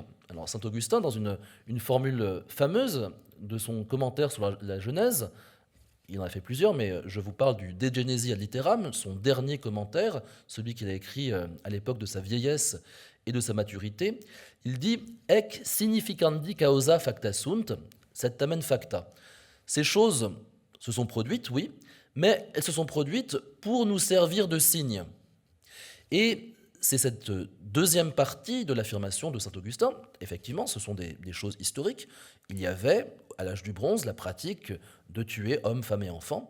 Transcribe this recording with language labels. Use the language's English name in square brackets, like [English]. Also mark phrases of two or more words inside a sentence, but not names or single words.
[French] Alors saint Augustin, dans une formule fameuse de son commentaire sur la Genèse, il en a fait plusieurs, mais je vous parle du De Genesi ad Litteram, son dernier commentaire, celui qu'il a écrit à l'époque de sa vieillesse et de sa maturité. Il dit [Latin] « Ec significandi causa facta sunt, sed tamen facta ». [French] Ces choses se sont produites, oui, mais elles se sont produites pour nous servir de signe. Et c'est cette deuxième partie de l'affirmation de saint Augustin. Effectivement, ce sont des choses historiques. Il y avait, à l'âge du bronze, la pratique de tuer hommes, femmes et enfants.